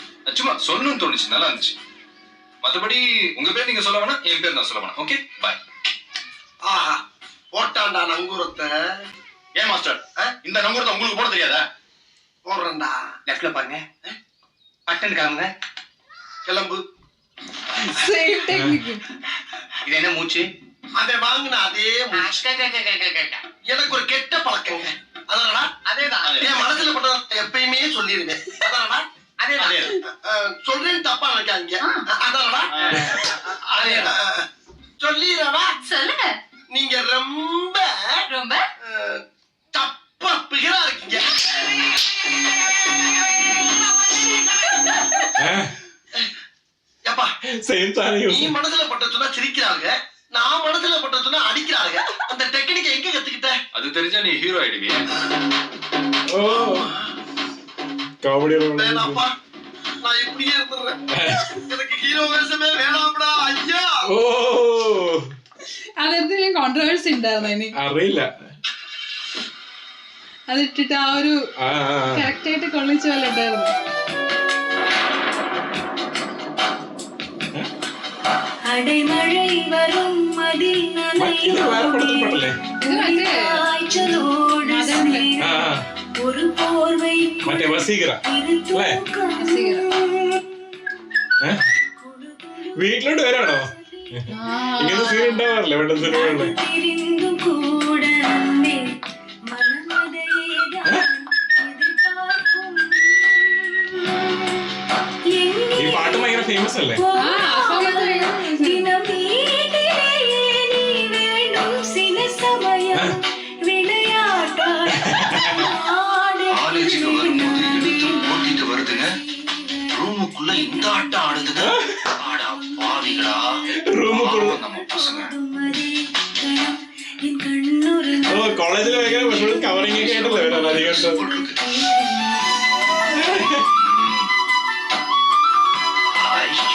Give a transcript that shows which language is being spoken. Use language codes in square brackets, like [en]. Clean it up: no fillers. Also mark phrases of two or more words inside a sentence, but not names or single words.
[ta] சும்மா சொல்லணும்னு தோணுச்சு, நல்லா இருந்துச்சு. மத்தபடி உங்க பேர் நீங்க சொல்ல வேணாம், என் பேர் நான் சொல்ல வேணாம். ஓகே பாய். ஆஹா, போட்டான்டா நங்கூரத்தை. ஏன் மாஸ்டர், இந்த நங்கூரத்தை உங்களுக்கு போட தெரியாதா? போடுறேன்டா. லெஃப்ட்ல பாருங்க, பட்டன் காமுங்க, கிளம்பு. [en] same technique. [ta] இது என்ன மூச்சு? அதை வாங்கின அதே எனக்கு ஒரு கெட்ட பழக்கங்க. அதனால அதேதான் என் மனசுல பட்ட எப்பயுமே சொல்லிருவேன். அதனால அதேதான் சொல்றேன்னு தப்பா நினைக்காங்க. அதனால சொல்லிடுறவா சொல்லுங்க. நீங்க ரொம்ப ரொம்ப தப்பா பிகரா இருக்கீங்க. எப்பா [ml] സെയിം സാധനം. [ta] நீ மனசுல பட்ட சொன்னா சிரிக்கிறாங்க, நான் மனசுல பட்ட சொன்னா அடிக்கிறாங்க. அந்த டெக்னிக்கை எங்க கத்துக்கிட்ட? அது தெரிஞ்சா நீ ஹீரோ ஆயிடுவியா? [ml] ഓ കോമഡി. [ta] வேணாப்பா, நான் இப்படியே இருந்துடுறேன். எனக்கு ஹீரோ வேஷமே வேணாம்டா ஐயா. [ml] ഓ അതെന്തെങ്കിലും കോൺട്രവേഴ്സി ഉണ്ടായിരുന്നു എനിക്ക് അറിയില്ല. അതിട്ടിട്ട് ആ ഒരു കറക്റ്റ് ആയിട്ട് കൊള്ളിച്ച പോലെ ഉണ്ടായിരുന്നു. [ta] அடைமழை வரும் அதில் [ml] ഇത് വേറെ പടത്തിൽ പെട്ടല്ലേ ഇത് മറ്റേ [ta] காய்ச்சலோடு [ml] മദറിന്റെ ആ ആ. [ta] ஒரு போர்வை [ml] മറ്റേ വസീകര അല്ലേ ഏ? വീട്ടിലോട്ട് വരാണോ ഇങ്ങനെ സീൻ ഉണ്ടാവാറില്ല ഇവിടെ സിനിമകളില് [ta] தெரிந்தும் கூட அன்பே மனமதையேதான் எதிர்பார்க்கும் [ml] ഈ പാട്ട് ഭയങ്കര ഫേമസ് അല്ലേ [ta] தினம் வீட்டிலேயே நீ வேண்டும் சில சமயம் விளையாட்டாய் காலேஜுக்கு வரும்போது எடுத்து போட்டிட்டு வருதுங்க ரூமுக்குள்ள இந்த ஆட்டம் ஆடுதுங்க ஆடா பாவிகளா റൂമുക്കുള്ള நம்ம பசங்க [ml] ഓ കോളേജിൽ ഭയങ്കര പക്ഷേ കവറിംഗ് ഒക്കെ ആയിട്ടല്ലേ വരാൻ അധികം [ta] போல் இருக்கு. ஐ.